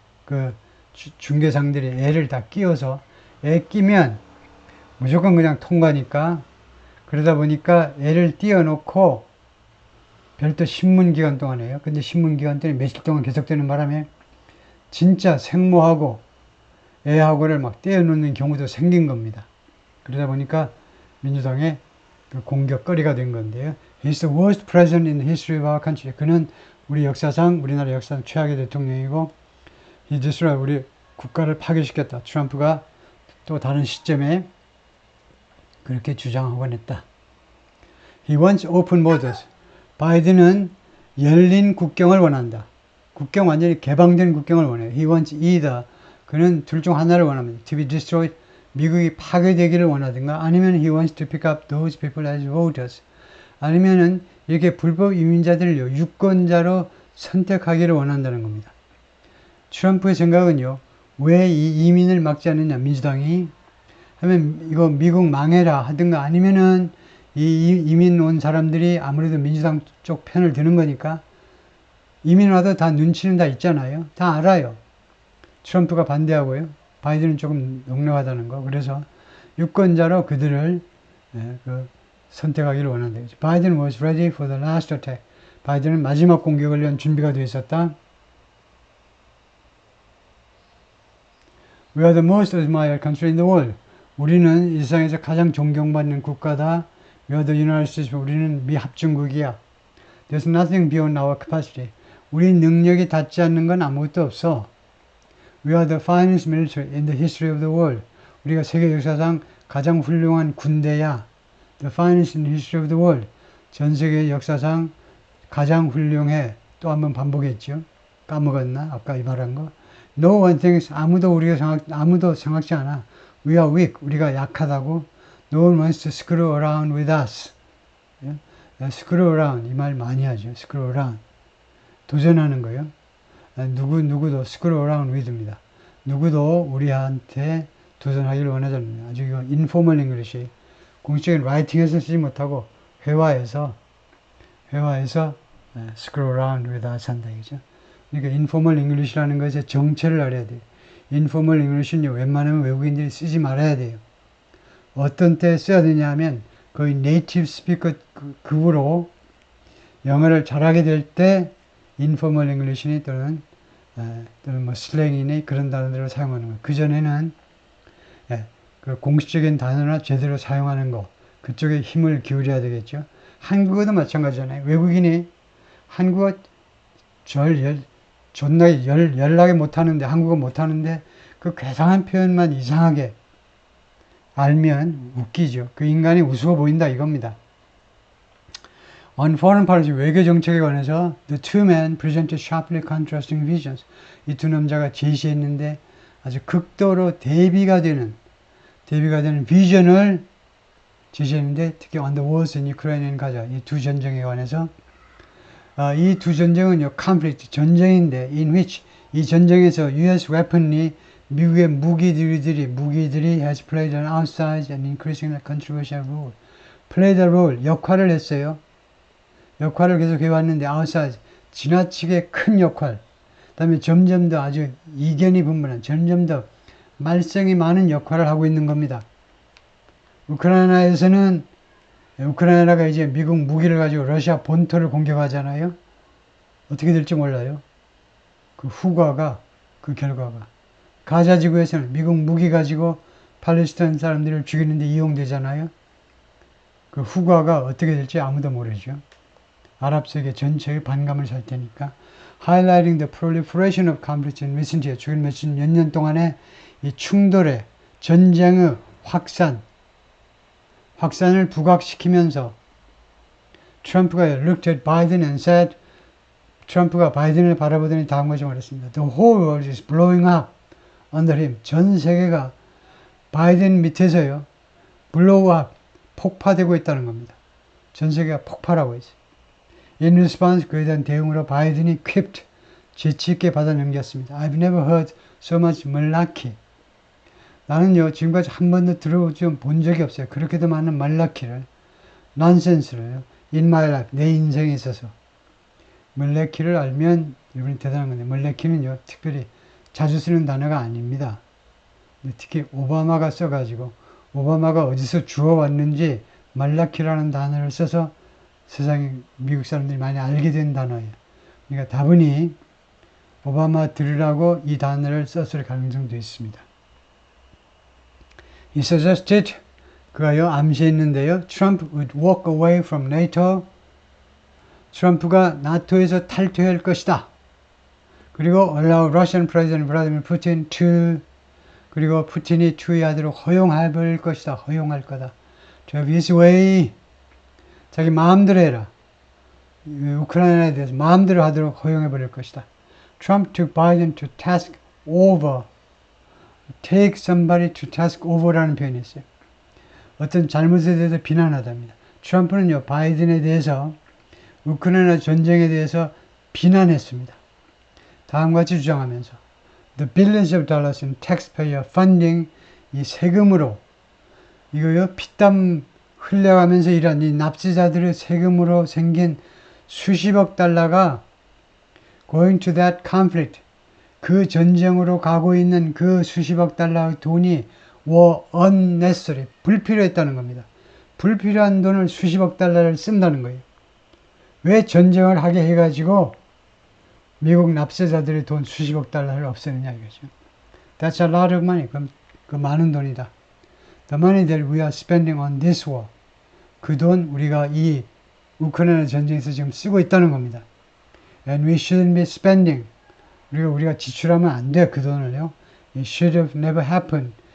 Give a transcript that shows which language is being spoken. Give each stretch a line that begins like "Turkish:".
Korean: 그 중개상들이 애를 다 끼워서 애 끼면 무조건 그냥 통과니까 그러다 보니까 애를 띄워놓고 별도 신문기간 동안 해요. 근데 신문기간 동안 며칠 동안 계속되는 바람에 진짜 생모하고 애하고를 막 떼어놓는 경우도 생긴 겁니다. 그러다 보니까 민주당의 그 공격거리가 된 건데요.
English: He's the worst president in the history of our country.
Korean: 그는 우리나라 역사상 최악의 대통령이고
English: He destroyed,
Korean: 우리 국가를 파괴시켰다. 트럼프가 또 다른 시점에 그렇게 주장하곤 했다.
English: He wants open borders.
Korean: 바이든은 열린 국경을 원한다. 국경 완전히 개방된 국경을 원해요.
English: He wants either.
Korean: 그는 둘 중 하나를 원합니다.
English: To be destroyed.
Korean: 미국이 파괴되기를 원하든가 아니면
English: he wants to pick up those people as voters.
Korean: 아니면은 이렇게 불법 이민자들을요, 유권자로 선택하기를 원한다는 겁니다. 트럼프의 생각은요, 왜 이 이민을 막지 않느냐, 민주당이. 하면 이거 미국 망해라 하든가 아니면은 이 이민 온 사람들이 아무래도 민주당 쪽 편을 드는 거니까 이민 와도 다 눈치는 다 있잖아요. 다 알아요. 트럼프가 반대하고요. 바이든은 조금 넉넉하다는 거. 그래서 유권자로 그들을 선택하기를 원한다. 바이든
English: was ready for the last attack.
Korean: 바이든은 마지막 공격을 위한 준비가 되어 있었다.
English: We are the most admired country in the world.
Korean: 우리는 이 세상에서 가장 존경받는 국가다.
English: We are the United States.
Korean: 우리는 미합중국이야.
English: There's nothing beyond our capacity.
Korean: 우리 능력이 닿지 않는 건 아무것도 없어.
English: We are the finest military in the history of the world.
Korean: 우리가 세계 역사상 가장 훌륭한 군대야.
English: The finest in the history of the world.
Korean: 전 세계 역사상 가장 훌륭해. 또 한번 반복했죠. 까먹었나? 아까 이 말한 거.
English: No one thinks,
Korean: 아무도 생각지 않아.
English: We are weak.
Korean: 우리가 약하다고.
English: No one wants to screw around with us. screw around.
Korean: 이 말 많이 하죠.
English: screw around.
Korean: 도전하는 거예요. 누구도
English: screw around with입니다.
Korean: 누구도 우리한테 도전하기를 원하지 않습니다. 아주 이거
English: informal English.
Korean: 공식적인 라이팅에서 쓰지 못하고 회화에서
English: screw around with us
Korean: 한다. 이죠. 그러니까 informal English라는 것의 정체를 알아야 돼요. informal English는요, 웬만하면 외국인들이 쓰지 말아야 돼요. 어떤 때 써야 되냐 하면 거의 네이티브 스피커 급으로 영어를 잘하게 될 때 informal English니 또는 뭐 슬랭이니 그런 단어들을 사용하는 거예요. 그전에는 그 공식적인 단어나 제대로 사용하는 거 그쪽에 힘을 기울여야 되겠죠. 한국어도 마찬가지잖아요. 외국인이 한국어 존나 열나게 못하는데 한국어 못하는데 그 괴상한 표현만 이상하게 알면 웃기죠. 그 인간이 우스워 보인다 이겁니다.
English: On foreign policy,
Korean: 외교 정책에 관해서
English: the two men presented sharply contrasting visions.
Korean: 이 두 남자가 제시했는데 아주 극도로 대비가 되는 비전을 제시했는데 특히
English: on the wars in Ukraine and Gaza
Korean: 이 두 전쟁에 관해서 이 두 전쟁은요 conflict 전쟁인데
English: in which
Korean: 이 전쟁에서 U.S.
English: weapon이
Korean: 미국의 무기들이
English: has played an outsized and increasingly controversial role. played a role
Korean: 역할을 했어요. 역할을 계속 해왔는데 outsized 지나치게 큰 역할. 그다음에 점점 더 아주 이견이 분분한 점점 더 말썽이 많은 역할을 하고 있는 겁니다. 우크라이나에서는 우크라이나가 이제 미국 무기를 가지고 러시아 본토를 공격하잖아요. 어떻게 될지 몰라요. 그 결과가 가자 지구에서는 미국 무기 가지고 팔레스타인 사람들을 죽이는데 이용되잖아요. 그 후과가 어떻게 될지 아무도 모르죠. 아랍 세계 전체의 반감을 살 테니까.
English: Highlighting the proliferation of conflict in recent years.
Korean: 최근 몇 년 동안에 이 충돌의 전쟁의 확산을 부각시키면서 트럼프가
English: looked at Biden and said
Korean: 트럼프가 바이든을 바라보더니 다음 것이 말했습니다.
English: The whole world is blowing up under him.
Korean: 전 세계가 바이든 밑에서요.
English: blow up.
Korean: 폭파되고 있다는 겁니다. 전 세계가 폭발하고 있어요.
English: In response,
Korean: 그에 대한 대응으로 바이든이
English: quipped.
Korean: 재치있게 받아 넘겼습니다.
English: I've never heard so much malarkey.
Korean: 나는요, 지금까지 한 번도 본 적이 없어요. 그렇게도 많은 말라키를, 넌센스를요,
English: in my life,
Korean: 내 인생에 있어서. 말라키를 알면 여러분이 대단한 건데, 말라키는요, 특별히 자주 쓰는 단어가 아닙니다. 특히 오바마가 써가지고, 오바마가 어디서 주워왔는지 말라키라는 단어를 써서 세상에 미국 사람들이 많이 알게 된 단어예요. 그러니까 다분히 오바마 들으라고 이 단어를 썼을 가능성도 있습니다.
English: He suggested,
Korean: 그가요 암시했는데요.
English: Trump would walk away from NATO.
Korean: 트럼프가 나토에서 탈퇴할 것이다.
English: 그리고 allow Russian President Vladimir Putin to
Korean: 그리고 푸틴이 투의하도록 허용할 것이다. 허용할 거다.
English: to have his way
Korean: 자기 마음대로 해라. 우크라이나에 대해서 마음대로 하도록 허용해버릴 것이다.
English: Trump took Biden to task over. Take somebody to task over라는 표현이 있어요.
Korean: 어떤 잘못에 대해서 비난하답니다. 트럼프는요, 바이든에 대해서 우크라이나 전쟁에 대해서 비난했습니다. 다음과 같이 주장하면서
English: The billions of dollars in taxpayer funding
Korean: 이 세금으로 이거요 피땀 흘려가면서 일한 이 납세자들의 세금으로 생긴 수십억 달러가
English: going to that conflict
Korean: 그 전쟁으로 가고 있는 그 수십억 달러의 돈이
English: were unnecessary
Korean: 불필요했다는 겁니다. 불필요한 돈을 수십억 달러를 쓴다는 거예요. 왜 전쟁을 하게 해가지고 미국 납세자들의 돈 수십억 달러를 없애느냐 이거죠.
English: That's a lot of money.
Korean: 그럼 그 많은 돈이다.
English: The money that we are spending on this war.
Korean: 그 돈 우리가 이 우크라이나 전쟁에서 지금 쓰고 있다는 겁니다.
English: And we shouldn't be spending.
Korean: 우리가 지출하면 안 돼. 그 돈을요.
English: It should have never happened.